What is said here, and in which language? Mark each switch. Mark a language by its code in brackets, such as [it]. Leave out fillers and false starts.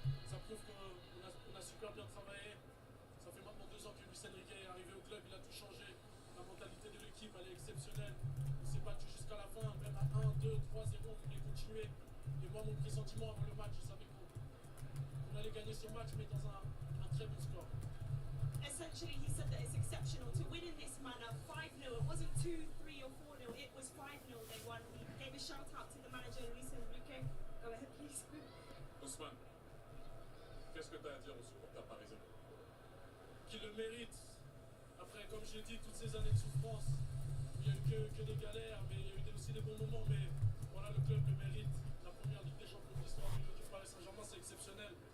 [fr] Ça prouve qu'on a super bien travaillé. Ça fait maintenant 2 ans que Luis Enrique est arrivé au club, il a tout changé. La mentalité de l'équipe, elle est exceptionnelle. On s'est battu jusqu'à la fin, même à 1, 2, 3-0, on voulait continuer. Et moi, mon pressentiment avant le match, je savais qu'on allait gagner ce match, mais dans un très bon score. [en] Essentially, he said that it's exceptional to win in this manner, 5-0. It wasn't 2, 3 or 4-0. It was 5-0 they won. He gave a shout out to the manager, Luis Enrique. Go ahead, please. [fr] Ousmane, qu'est-ce que tu as à dire aux supporters parisiens? Qui le mérite. Après, comme je l'ai dit, toutes ces années de souffrance, il n'y a eu que des galères, mais il y a eu aussi des bons moments. Mais voilà, le club le mérite. La première Ligue des Champions de l'histoire du Paris Saint-Germain, c'est exceptionnel.